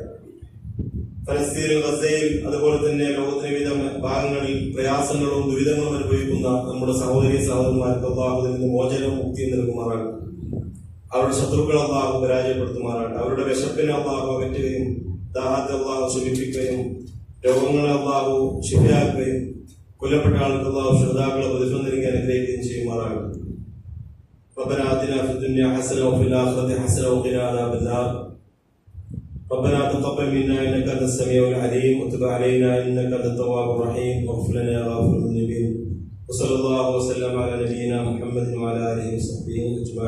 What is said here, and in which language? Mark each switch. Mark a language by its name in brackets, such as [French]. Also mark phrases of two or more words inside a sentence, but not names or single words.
[Malayalam] ഫലസ്തീനിൽ, ഗസയിൽ, അതുപോലെ തന്നെ ലോകത്തിന്റെ വിവിധ ഭാഗങ്ങളിൽ പ്രയാസങ്ങളും ദുരിതങ്ങളും അനുഭവിക്കുന്ന നമ്മുടെ സഹോദരി സഹോദരന്മാർക്ക് അള്ളാഹു നിന്ന് മോചനവും മുക്തിയും നൽകുമാറാകട്ടെ. അവരുടെ ശത്രുക്കൾ അള്ളാഹു പരാജയപ്പെടുത്തുമാറാകട്ടെ. അവരുടെ വിശപ്പിനെ അള്ളാഹു അകറ്റുകയും ദാഹത്തെ അള്ളാഹു ശമിപ്പിക്കുകയും രോഗങ്ങളെ അള്ളാഹു ശിഫയാക്കുകയും കൊല്ലപ്പെട്ട ആൾക്ക് അള്ളാഹു ശ്രോതാക്കളെ പ്രതിഫലം നൽകി അനുഗ്രഹിക്കുകയും ചെയ്യുമാറാകട്ടെ. [Arabic] ربنا آتنا في الدنيا حسنة وفي الآخرة حسنة وقنا عذاب النار. ربنا تقبل منا إنك أنت السميع العليم وتب علينا إنك أنت التواب الرحيم واغفر لنا يا غافر الذنوب. وصلى الله وسلم على نبينا محمد وعلى آله وصحبه أجمعين.